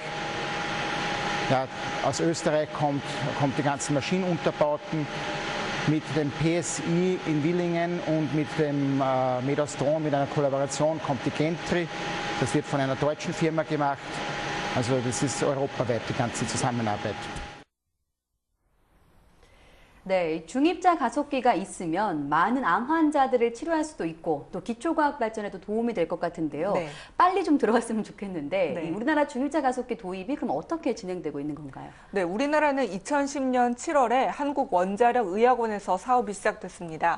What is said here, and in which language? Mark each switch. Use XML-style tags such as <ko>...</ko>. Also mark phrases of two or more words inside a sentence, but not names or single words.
<de>Ja, aus Österreich kommt die ganzen Maschinenunterbauten. Mit dem PSI in Willingen und mit dem Medostron, mit einer Kollaboration, kommt die Gentry. Das wird von einer deutschen Firma gemacht. Also das ist europaweit die ganze Zusammenarbeit.</de> <ko>네, 중입자 가속기가 있으면 많은 암 환자들을 치료할 수도 있고 또 기초과학 발전에도 도움이 될 것 같은데요. 네. 빨리 좀 들어갔으면 좋겠는데 네. 이 우리나라 중입자 가속기 도입이 그럼 어떻게 진행되고 있는 건가요? 네, 우리나라는 2010년 7월에 한국원자력의학원에서 사업이 시작됐습니다.</ko>